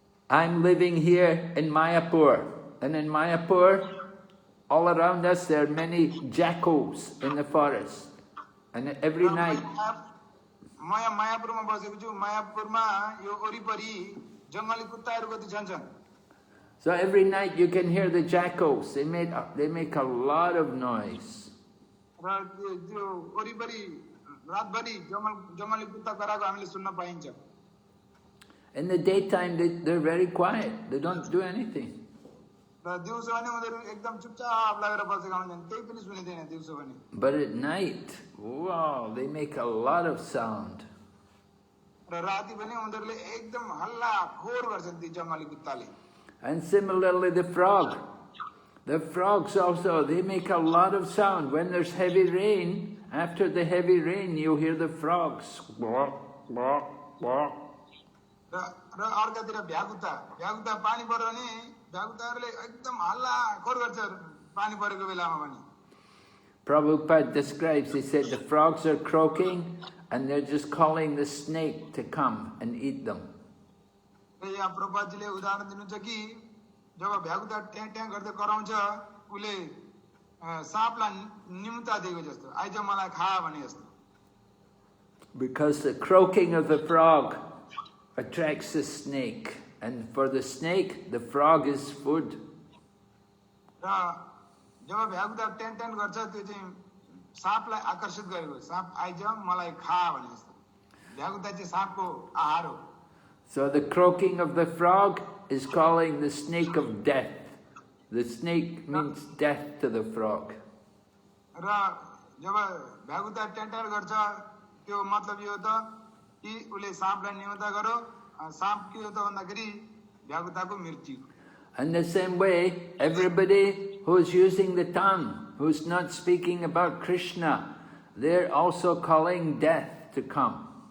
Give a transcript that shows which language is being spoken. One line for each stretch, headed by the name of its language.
English: I'm living here in Mayapur, and in Mayapur, all around us there are many jackals in the forest, and every night.
Nepali: म यहाँ मायापुरमा बसेको छु. मायापुरमा यो वरिपरि जंगली कुत्ताहरू कति छन्.
English: So every night you can hear the jackals. They make a lot of noise.
Nepali: र त्यो वरिपरि रातभरि जंगली कुत्ता कराएको हामीले सुन्न पाइन्छ.
English: In the daytime they're very quiet. They don't do anything.
Nepali: र दिउँसो भने उनीहरू एकदम चुपचाप लागेर बसेका हुन्छन्. केही पनि सुनिदैन दिउँसो भने.
English: But at night, wow, they make a lot of sound.
Nepali: र राति भने उनीहरूले एकदम हल्ला खोर गर्छन् ती जंगली कुत्ताले.
English: And similarly the frog. The frogs also, they make a lot of sound. When there's heavy rain, after the heavy rain, you hear the frogs. Bwah, bwah, bwah.
Nepali: र अर्कातिर भ्यागुता पानी पर्यो भने भ्यागुताहरूले एकदम हल्ला खोर गर्छ पानी परेको बेलामा पनि.
English: Prabhupada describes, he said the frogs are croaking and they're just calling the snake to come and eat them.
Nepali: यहाँ प्रभुपादजीले उदाहरण दिनुहुन्छ कि जब भ्यागुता ट्याँ ट्याँ गर्दै कराउँछ उसले साँपलाई निम्ता दिएको जस्तो आइज मलाई खा भने जस्तो.
English: Because the croaking of the frog attracts the snake, and for the snake the frog is food.
Nepali: र जब भ्यागुता ट्याँ ट्याँ गर्छ त्यो चाहिँ साँपलाई आकर्षित गरेको. साँप आइज मलाई खा भने जस्तो. भ्यागुता चाहिँ साँपको आहार हो.
English: So the croaking of the frog is calling the snake of death. The snake means death to the frog.
Nepali: र जब भ्यागुता ट्याँ ट्याँ गर्छ त्यो मतलब यो त कि उसले साँपलाई निम्ता गर्यो. साँप के हो त भन्दाखेरि भ्यागुताको मृत्यु.
English: In the same way, everybody who's using the tongue, who's not speaking about Krishna, they're also calling death to come.